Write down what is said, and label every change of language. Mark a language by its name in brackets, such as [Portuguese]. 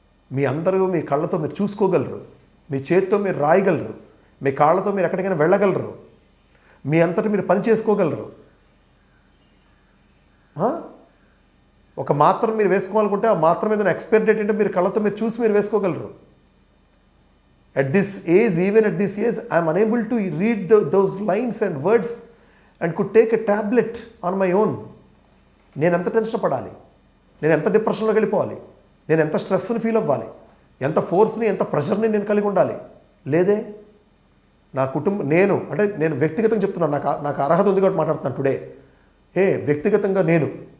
[Telugu] మీ అందరూ మీ కళ్ళతో మీరు చూసుకోగలరు, మీ చేతితో మీరు రాయగలరు, మీ కాళ్ళతో మీరు ఎక్కడికైనా వెళ్ళగలరు, మీ అంతటి మీరు పని చేసుకోగలరు. ఒక మాత్ర మీరు వేసుకోవాలనుకుంటే ఆ మాత్ర మీద ఎక్స్పైరీ డేట్ ఏంటో మీరు కళ్ళతో మీరు చూసి మీరు వేసుకోగలరు. [English] At this age, even at this age, I am unable to read those lines and words and could take a tablet on my own. [Telugu] నేను ఎంత టెన్షన్ పడాలి, నేను ఎంత డిప్రెషన్లోకి వెళ్ళిపోవాలి, నేను ఎంత స్ట్రెస్ని ఫీల్ అవ్వాలి, ఎంత ఫోర్స్ని, ఎంత ప్రెషర్ని నేను కలిగి ఉండాలి. లేదే. నా కుటుంబం, నేను వ్యక్తిగతంగా చెప్తున్నాను, నాకు అర్హత ఉంది కాబట్టి మాట్లాడుతున్నాను టుడే. వ్యక్తిగతంగా నేను.